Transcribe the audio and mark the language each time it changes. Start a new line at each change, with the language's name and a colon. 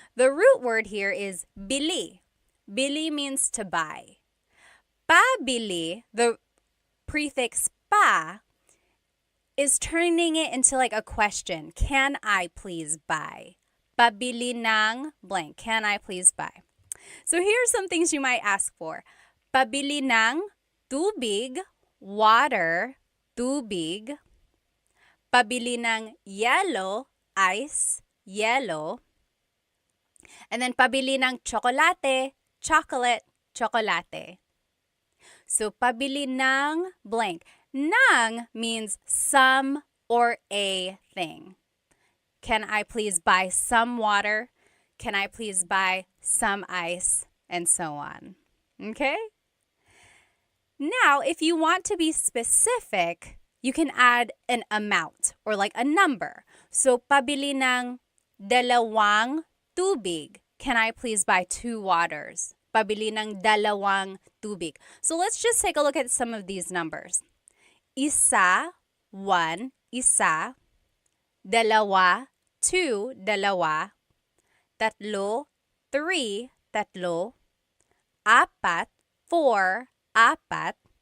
English: The root word here is bili. Bili means to buy. Pabili, the prefix pa, is turning it into like a question. Can I please buy?
Filipino: Pabili ng
English: blank. Can I please buy? So here are some things you might ask for.
Filipino: Pabili ng tubig, water, tubig. Pabili ng yellow, ice, yellow.
English: And then
Filipino: pabili ng chocolate, chocolate, chocolate.
English: So
Filipino: pabili ng
English: blank. Ng means some or a thing. Can I please buy some water? Can I please buy some ice? And so on. Okay? Now, if you want to be specific, you can add an amount or like a number.
Filipino: So, pabili ng dalawang tubig.
English: Can I please buy 2 waters?
Filipino: Pabili ng dalawang tubig.
English: So, let's just take a look at some of these numbers.
Filipino: Isa, 1, isa. Dalawa, 2, dalawa. Tatlo, 3, tatlo. Apat, 4, apat.